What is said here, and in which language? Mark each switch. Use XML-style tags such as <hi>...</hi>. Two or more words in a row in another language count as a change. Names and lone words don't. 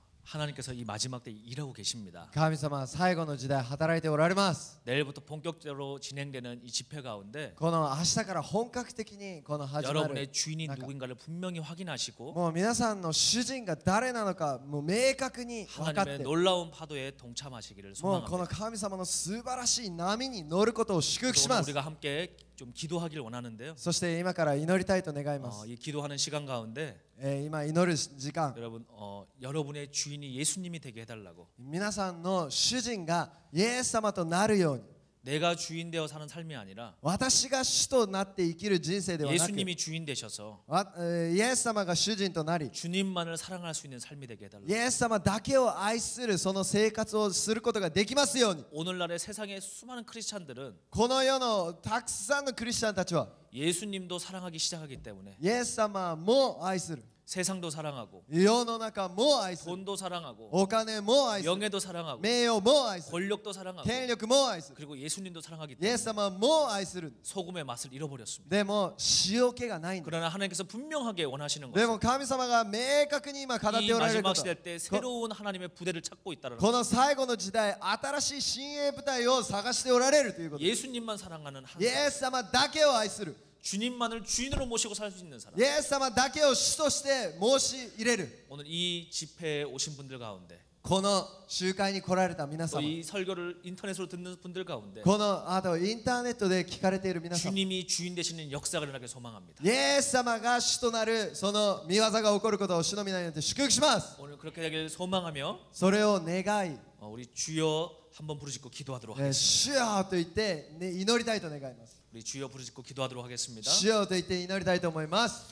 <ko>하나님께서 이 마지막 때 일하고 계십니다.</ko> <ja>神様は最後の時代働いておられます。</ja> <ko>내일부터 본격적으로 진행되는 이 집회 가운데</ko> <ja>この明日から本格的にこの始まる</ja> <ko>여러분의 주인이 누구인가를 분명히 확인하시고</ko> <ja>もう皆さんの主人が誰なのかもう明確に分かって</ja> <ko>하나님의 놀라운 파도에 동참하시기를</ko> <ja>もうこの</ja> <ko>소망합니다.</ko> <ja>神様の素晴らしい波に乗ることを祝福し</ja> <ko>오늘</ko> <ja>ます。</ja> <ko>우리가 함께 좀 기도하기를 원하는데요.</ko> <ja>そして今から祈りたいと願います。</ja> <ko>이 기도하는 시간 가운데</ko> <ja>今祈る時間、</ja> <ko>여러분 여러분의 주인이 예수님이 되게 해달라고</ko> <ja>皆さんの主人がイエス様となるように、</ja> <ko>내가 주인 되어 사는 삶이 아니라</ko> <ja>私が主となって生きる人生ではなく、</ja> <ko>예수님이 주인 되셔서</ko> <ja>イエス様が主人となり、</ja> <ko>주님만을 사랑할 수 있는 삶이 되게</ko> <ja>イ</ja> <ko>해달라고.</ko> <ja>エス様だけを愛するその生活をすることができますように。</ja> <ko>오늘날의 세상의 수많은 크리스찬들은</ko> <ja>この世のたくさんのクリスチャンたちは</ja> <ko>예수님도 사랑하기 시작하기 때문에</ko> <ja>イエス様も愛する、</ja> <ko>세상도 사랑하고</ko> <ja>世の中も愛する、</ja> <ko>돈도 사랑하고</ko> <ja>お金も愛する、</ja> <ko>명예도 사랑하고</ko> <ja>名誉も愛する、</ja> <ko>권력도 사랑하고</ko> <ja>権力も愛する、</ja> <ko>그리고 예수님도 사랑하기</ko> <ja>イエス</ja> <ko>때문에</ko> <ja>様も愛する。</ja> <ko>소금의 맛을 잃어버렸습니다.</ko> <ja>でも塩気がないんだ。</ja> <ko>그러나 하나님께서 분명하게 원하시는</ko> <ja>でも</ja> <ko>것은</ko> <ja>神様が明確に今語っ</ja> <ko>이</ko> <ja>ておられるこ</ja> <ko>마지막</ko> <ja>と、</ja> <ko>시대 때 새로운 하나님의 부대를 찾고 있다는</ko> <ja>こ</ja> <ko>것.</ko> <ja>の最後の時代新しい新鋭部隊を探しておられるということ。</ja> <ko>예수님만 사랑하는 한</ko> <ja>イエス様だけを愛する、</ja> <ko>주님만을 주인으로 모시고 살 수 있는 사람.</ko> <ja>イエス様だけを主として申し入れる。</ja> <ko>오늘 이 집회에 오신 분들 가운데</ko> <ja>この集会に来られた皆</ja> <ko>또</ko> <ja>様、</ja> <ko>이 설교를 인터넷으로 듣는 분들 가운데</ko> <ja>このあとインターネットで聞かれている皆様、</ja> <ko>주님이 주인 되시는 역사가 일어나길 소망합니다.</ko> <ja>イエス様が主となるその見業が起こることを主の皆によって祝福します。</ja> <ko>오늘 그렇게 되길 소망하며</ko> <ja>それを願い、</ja> <ko>우리 주여 한번 부르짖고 기도하도록 하겠습니다.</ko> <ja>主よと言って、ね、祈りたいと願います。</ja> <ko>우리 주여 부르짖고 기도하도록 하겠습니다.</ko> <ja>主よと言って祈りたいと思います。</ja>